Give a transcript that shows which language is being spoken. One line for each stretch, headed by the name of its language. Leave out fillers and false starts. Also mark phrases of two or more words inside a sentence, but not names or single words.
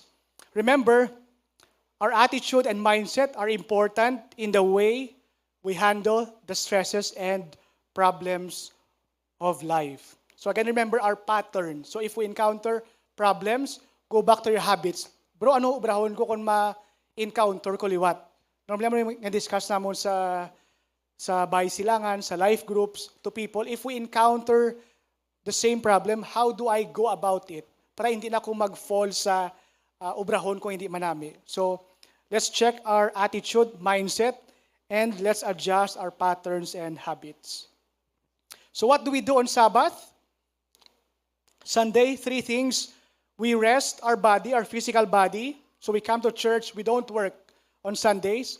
English: Remember, our attitude and mindset are important in the way we handle the stresses and problems of life. So again, remember our pattern. So if we encounter problems, go back to your habits. Bro,
Hiligaynon: ano ubrahon ko kung ma-encounter ko liwat? Normally, mo nga-discuss namon sa bahay silangan, sa
English: life groups, to people. If we encounter the same problem, how do I go about it?
Hiligaynon: Para hindi na ako mag-fall sa ubrahon kung hindi manami.
English: So, let's check our attitude, mindset, and let's adjust our patterns and habits. So what do we do on Sabbath? Sunday, 3 things. We rest our body, our physical body. So we come to church, we don't work on Sundays.